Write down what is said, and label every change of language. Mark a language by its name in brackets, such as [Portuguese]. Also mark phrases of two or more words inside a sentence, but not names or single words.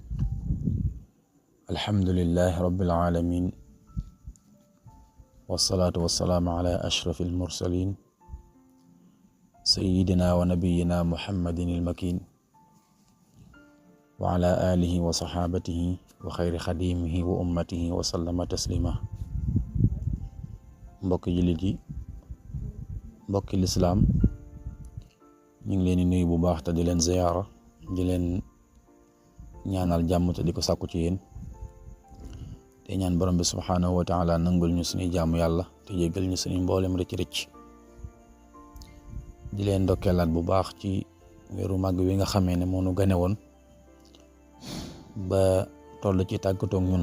[Arabic] الحمد لله رب العالمين، والصلاة والسلام على أشرف المرسلين سيدنا ونبينا محمد المكين وعلى آله وصحابته وخير خديمه وأمته وسلم تسليما. [Wolof] mbokki jullit yi, mbokki lislaam, ñu ngi leen di nuyu bu baax te di leen ziyaara, di leen ñaanal jàmm te di ko sàkku ci yéen, te ñaan borom bi [Arabic] سبحانه وتعالى [Wolof] nangul ñu suñuy jaamu yàlla te jéggal ñu suñuy mboolem rëcc di leen ndokkeelaat bu baax ci weeru màgg wi nga xamee ne moo nu gane woon ba toll ci tàggatoog ñun.